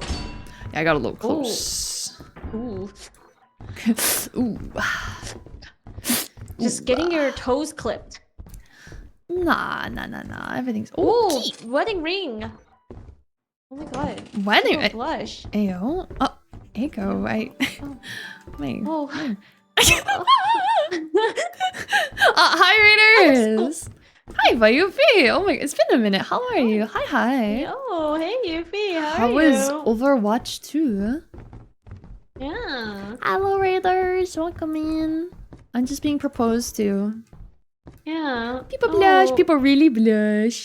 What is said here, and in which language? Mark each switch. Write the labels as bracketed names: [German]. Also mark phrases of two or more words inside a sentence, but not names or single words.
[English] Yeah, I got a little close. Ooh. Ooh. Just getting your toes clipped. Nah. Everything's. Ooh, wedding ring. Oh my god. Wedding. Oh, blush. Ayo. Oh, Ayo. Wait. Oh. Hi, Raiders. Hi, Bayufi. Oh my, it's been a minute. How are you? Hi. Oh, hey, Yuffie. How was Overwatch 2? Yeah. Hello, Raiders. Welcome in. I'm just being proposed to. Yeah. People blush. People really blush.